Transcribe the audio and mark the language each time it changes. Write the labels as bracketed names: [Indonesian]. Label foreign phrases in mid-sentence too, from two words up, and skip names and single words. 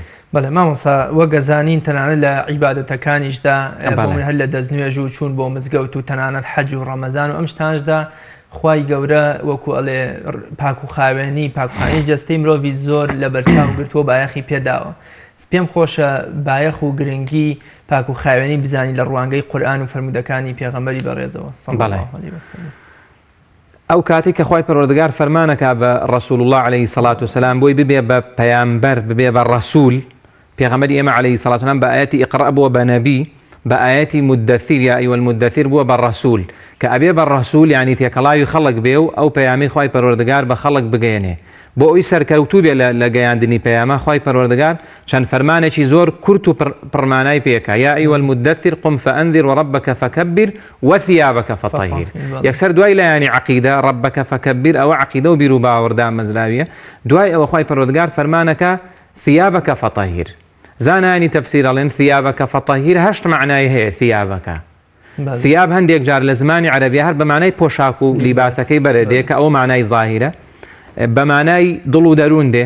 [Central Kurdish] بەڵێ مامۆستا وەگەزانین تەنانەت لە عیبادەتەکانیشدا هەر لە دەستنوێژ و چوون بۆ مزگەوت و تەنانەت حەج و ڕەمەزان و ئەم شتانشدا خوای گەورە وەکو ئەڵێ پاک و خاوێنی پاکخانەی جەستەی مرۆڤی زۆر لە بەرچاو گرتووە بایەخی پێداوە. پێم خۆشە بایەخ و گرنگی پاک و خاوێنی بزانی لە ڕوانگەی قورئان و فەرمودەکانی پێغەمبەری بەڕێزەوە [Arabic] صلی الله علیه وسلم. [Central Kurdish] ئەو کاتێک کە خوای پەروەردگار فەرمانەکا بە ڕەسوول الله [Arabic] عليه الصلاة والسلام [Central Kurdish] بۆی ببێ بە پەیامبەر ببێ بە ڕەسوول پێغەمبەری ئێمە [Arabic] عليه الصلاة والسلام [Central Kurdish] بە ئاەتی ئیقرأ بووە بە نەبی بە ئاەتی مدەثیر [Arabic] یا ئەیوە المدەثیر [Central Kurdish] بووە بە ڕەسوول کە ئەبێ بە ڕەسوول یعنی تێکەڵاوی خەڵک بێ و ئەو پەیامی خوای پەروەردگار بە خەڵک بگەێنێ بۆ ئەوی سەرکەوتوو بێ لە گەیاندنی پەیامە خوای پەروەردگار چەند فەرمانێکی زۆر کورت و پڕمانای پێکا [Arabic] یا ئەیوە المدەثیر قم فأنذر وربك فكبر وثيابك فطهر [Central Kurdish] یەکسەر دوای لایانی عەقیدە [Arabic] ربك فكبر [Central Kurdish] ئەوە عەقیدە و بیر و باوەڕدا مەزراویە دوای ئەوە خوای پەروەردگار فەرمانەکە [Arabic] ثيابك فطهر [Central Kurdish] زانانی تەفسیر ئەڵێن [Arabic] ثيابك فطهر [Central Kurdish] هەشت معنای هەیە [Arabic] ثيابك ثياب [Central Kurdish] هەندێک جار لە زمانی عەرەبی هەر بە معنای پۆشاک و لیباسەکەی بەرەدێ کە ئەو معنای ظاهیرە بە معنای دڵ و دەروون دێ